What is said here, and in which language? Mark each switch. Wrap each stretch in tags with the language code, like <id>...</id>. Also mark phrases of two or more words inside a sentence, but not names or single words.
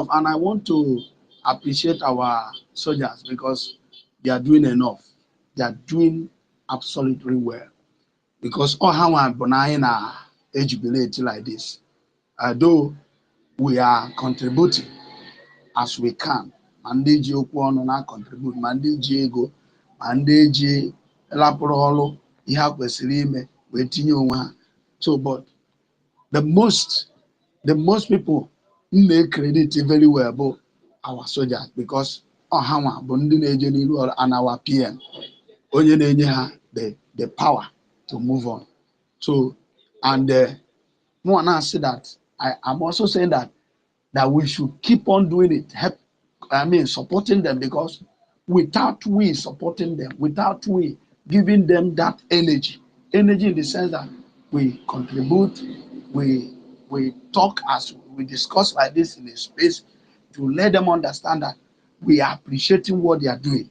<en>And I want to appreciate our soldiers, because they are doing enough. They are doing absolutely well. Because all how I'm jubilate like this. Though we are contributing as we can.</en> <ig>Ma ndị ji okwu ọnụ na-contribute, ma ndị ji ego, ma ndị ji lapụrụ ọrụ ihe ha kwesịrị ime wee tinye onwe ha.</ig> <en>So, but the most people credit very well bụ our soldiers, because ha nwa bụ ndị na-eje n'iru ọrụ, and our PM,</en> <ig>onye na-enye ha</ig> <en>the power to move on. So, and more now say that I'm also saying that we should keep on doing it. Help supporting them, because without we supporting them, without we giving them that energy in the sense that we contribute, we talk as we discuss like this in a space to let them understand that we are appreciating what they are doing.</en>